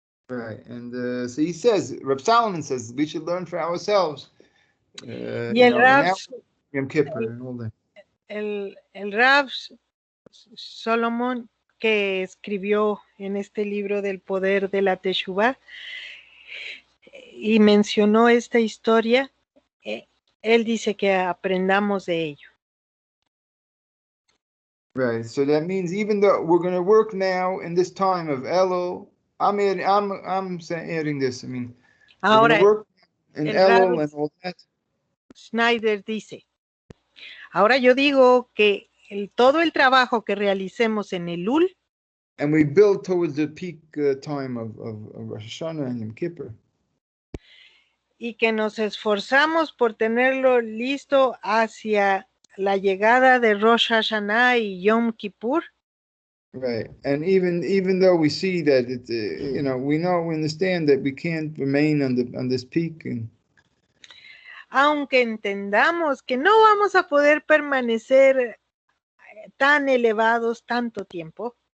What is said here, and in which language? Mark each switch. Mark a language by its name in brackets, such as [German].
[English] Right, and so he says, Reb Solomon says, we should learn for ourselves. [Spanish] Y el Rab, [English] Yom Kippur and all that. [Spanish] El Rab Solomon, que escribió en este libro del poder de la Teshuvah y mencionó esta historia, él dice que aprendamos de ello. [English] Right, so that means even though we're going to work now in this time of Elul, I'm adding this. I mean, [Spanish] ahora [English] we're going to work in Elul and all that. [Spanish] Schneider dice, ahora yo digo que todo el trabajo que realicemos en Elul, [English] and we build towards the peak time of Rosh Hashanah and Yom Kippur. [Spanish] Y que nos esforzamos por tenerlo listo hacia la llegada de Rosh Hashanah y Yom Kippur. [English] Right, and even though we see that we understand that we can't remain on this peak. [Spanish] Aunque entendamos que no vamos a poder permanecer tan elevados tanto tiempo.